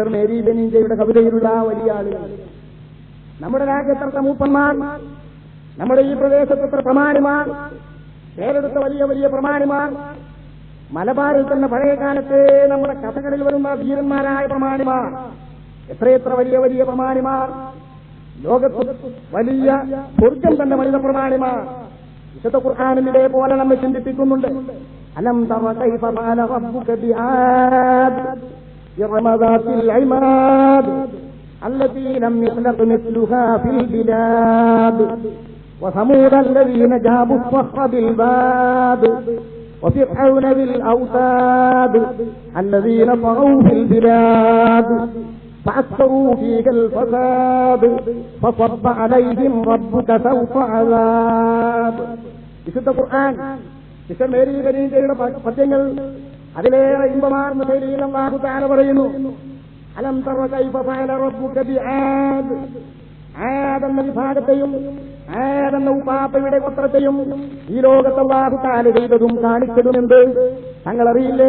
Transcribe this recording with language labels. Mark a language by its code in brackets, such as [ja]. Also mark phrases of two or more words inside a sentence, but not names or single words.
[ml] മേരി ബെനീജയുടെ കവിതയിലുള്ള വലിയ ആളുകൾ, നമ്മുടെ രാജ്യത്തെ മൂപ്പന്മാർ, നമ്മുടെ ഈ പ്രദേശത്തെ പ്രമാണിമാർ, പേരെടുത്ത വലിയ വലിയ പ്രമാണിമാർ, മലബാറിൽ തന്നെ പഴയ കാലത്തെ നമ്മുടെ കഥകളിൽ വരുന്ന ധീരന്മാരായ പ്രമാണിമാർ, എത്രയെത്ര വലിയ വലിയ പ്രമാണിമാർ, ലോകത്ത് വലിയ സ്വർഗം തന്നെ വലിയ പ്രമാണിമാർ വിശുദ്ധ ഖുർആനിൽ ഇതേപോലെ നമ്മെ ചിന്തിപ്പിക്കുന്നുണ്ട്. [ar] ألم تر كيف فعل ربك بعاد إرم ذات العماد التي لم يخلق مثلها في البلاد وثمود الذين جابوا الصخر بالباد وفرعون ذي الأوتاد الذين طغوا في البلاد فأكثروا فيها الفساد فصب عليهم ربك سوط عذاب. [ml] വിശുദ്ധ ഖുർആൻ സിസ്റ്റർ മേരി ബെനീജയുടെ പദ്യങ്ങൾ അതിലേറെ ഇമ്പമാർന്ന ശൈലിയിൽ [ar] الله تعالى [ml] പറയുന്നു. [ar] ألم تر كيف فعل ربك بعاد, [ml] ആദ് എന്ന വിഭാഗത്തെയും ആദ് എന്ന ഉപാപ്പയുടെ ഗോത്രത്തെയും ഈ ലോകത്ത് [ar] الله تعالى [ml] ചെയ്തതും കാണിച്ചതുമെന്ത് തങ്ങളറിയില്ലേ?